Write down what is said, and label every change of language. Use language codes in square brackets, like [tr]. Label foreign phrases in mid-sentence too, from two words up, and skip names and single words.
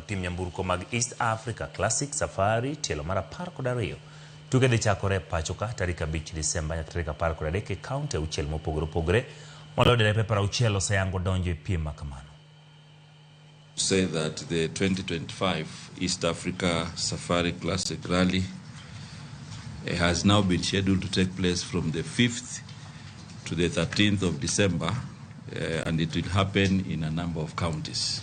[luo] piem nyamburko mag East Africa Classic Safari tielo mar 12. Tuke dhi chakore pachoka tarik 5 Disemba nyaka tarik 13 e kaunti 6 mopogore opogore. Maloyo derepe 60 oseyango donjo e piem makamano. [en] Say that the 2025 East Africa Safari Classic Rally has now been scheduled to take place from the 5th to the 13th of December, and it will happen in a number of counties.